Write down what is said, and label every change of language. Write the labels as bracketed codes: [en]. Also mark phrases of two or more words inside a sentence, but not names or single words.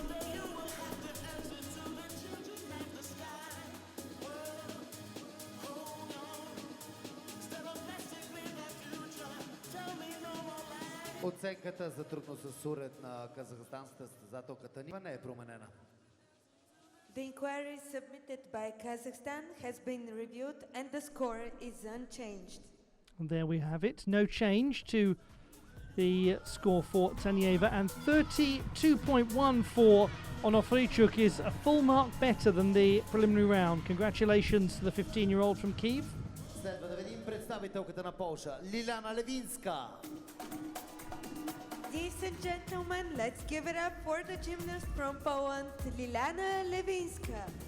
[bg] Оценката за трудност с уред на казахстанската състезателка Танева не е променена. [en] The inquiry submitted by Kazakhstan has been reviewed and the score is unchanged. And there we have it. No change to the score for Taneva, and 32.1 for Onofriichuk is a full mark better than the preliminary round. Congratulations to the 15-year-old from Kyiv. [bg] Следва да видим представителката на Полша, Лиляна Левинска. [en] Ladies and gentlemen, let's give it up for the gymnast from Poland, Lilana Lewinska.